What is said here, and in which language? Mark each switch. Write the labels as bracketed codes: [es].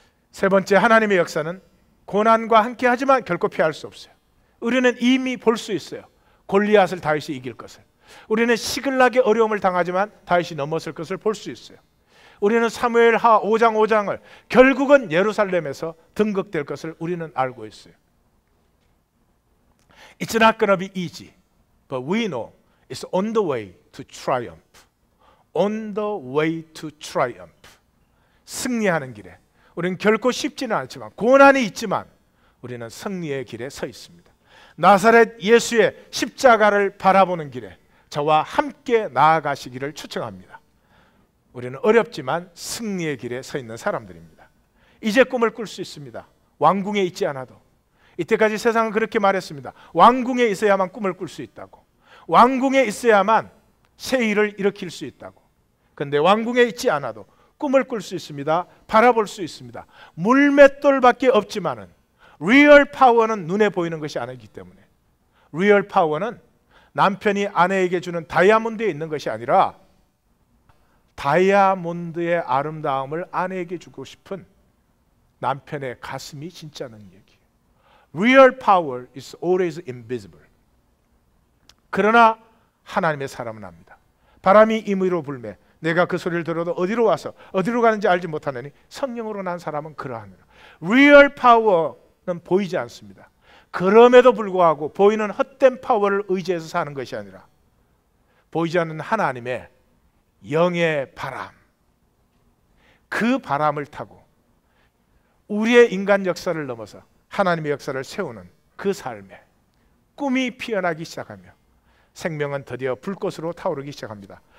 [ko] 세 번째, 하나님의 역사는 고난과 함께 하지만 결코 피할 수 없어요. 우리는 이미 볼 수 있어요. 골리앗을 다윗이 이길 것을. 우리는 시글락의 어려움을 당하지만 다윗이 넘었을 것을 볼 수 있어요. 우리는 사무엘하 5장 5장을 결국은 예루살렘에서 등극될 것을 우리는 알고 있어요. [en] It's not gonna be easy, but we know it's on the way to triumph. On the way to triumph. [ko] 승리하는 길에 우리는 결코 쉽지는 않지만, 고난이 있지만 우리는 승리의 길에 서 있습니다. 나사렛 예수의 십자가를 바라보는 길에 저와 함께 나아가시기를 초청합니다. 우리는 어렵지만 승리의 길에 서 있는 사람들입니다. 이제 꿈을 꿀 수 있습니다. 왕궁에 있지 않아도. 이때까지 세상은 그렇게 말했습니다. 왕궁에 있어야만 꿈을 꿀 수 있다고. 왕궁에 있어야만 새 일을 일으킬 수 있다고. 그런데 왕궁에 있지 않아도 꿈을 꿀 수 있습니다. 바라볼 수 있습니다. 물맷돌밖에 없지만은 리얼 파워는 눈에 보이는 것이 아니기 때문에, 리얼 파워는 남편이 아내에게 주는 다이아몬드에 있는 것이 아니라 다이아몬드의 아름다움을 아내에게 주고 싶은 남편의 가슴이 진짜는 얘기예요. [en] Real power is always invisible. [ko] 그러나 하나님의 사람은 압니다. 바람이 임의로 불매 내가 그 소리를 들어도 어디로 와서 어디로 가는지 알지 못하느니 성령으로 난 사람은 그러하니라. Real power는 보이지 않습니다. 그럼에도 불구하고 보이는 헛된 파워를 의지해서 사는 것이 아니라 보이지 않는 하나님의 영의 바람, 그 바람을 타고 우리의 인간 역사를 넘어서 하나님의 역사를 세우는 그 삶에 꿈이 피어나기 시작하며 생명은 드디어 불꽃으로 타오르기 시작합니다.